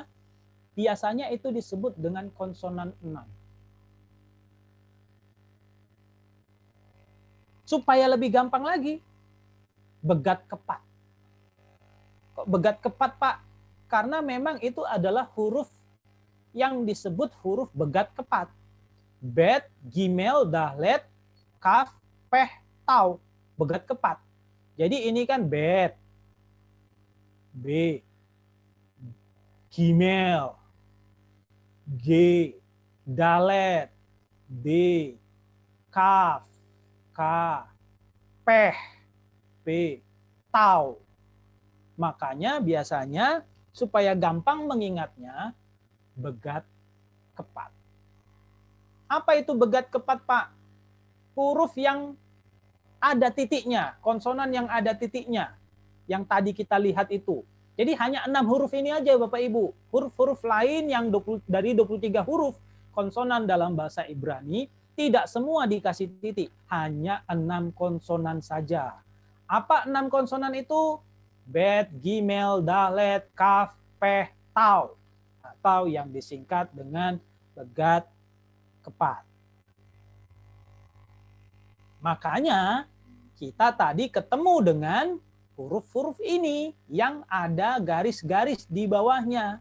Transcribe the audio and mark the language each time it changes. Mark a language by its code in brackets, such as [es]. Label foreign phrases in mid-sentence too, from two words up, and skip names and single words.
[id] Biasanya itu disebut dengan konsonan 6. Supaya lebih gampang lagi, begat kepat. Kok begat kepat, Pak? Karena memang itu adalah huruf yang disebut huruf begat kepat. Bet, gimel, dahlet, kaf, peh, tau. Begat kepat. Jadi ini kan bet, B, gimel, G, dalet, D, kaf, K, peh, P, tau. Makanya biasanya supaya gampang mengingatnya, begat kepat. Apa itu begat kepat, Pak? Huruf yang ada titiknya, konsonan yang ada titiknya. Yang tadi kita lihat itu. Jadi hanya 6 huruf ini aja Bapak Ibu. Huruf-huruf lain yang dari 23 huruf konsonan dalam bahasa Ibrani, tidak semua dikasih titik. Hanya 6 konsonan saja. Apa 6 konsonan itu? Bet, gimel, dalet, kaf, peh, tau. Atau yang disingkat dengan begat kepat. Makanya kita tadi ketemu dengan huruf-huruf ini yang ada garis-garis di bawahnya.